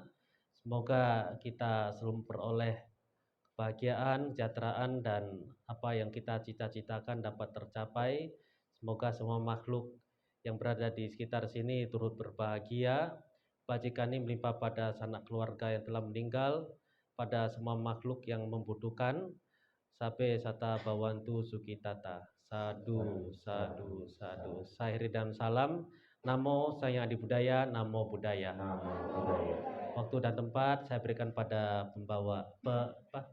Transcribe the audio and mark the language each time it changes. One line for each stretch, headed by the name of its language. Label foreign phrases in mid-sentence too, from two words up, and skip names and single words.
Indonesian: Semoga kita selalu memperoleh kebahagiaan, kesejahteraan, dan apa yang kita cita-citakan dapat tercapai. Semoga semua makhluk yang berada di sekitar sini turut berbahagia. Kebajikan ini melimpah pada sanak keluarga yang telah meninggal, pada semua makhluk yang membutuhkan.
Pali: Sabe sata bawantu sukitata. Sadu, sadu, sadu.
Indonesian: Sahiri dan salam.
Pali: Namo Sang Hyang Adi Budaya, Namo Buddhaya. Namo Buddhaya.
Indonesian: Waktu dan tempat saya berikan pada pembawa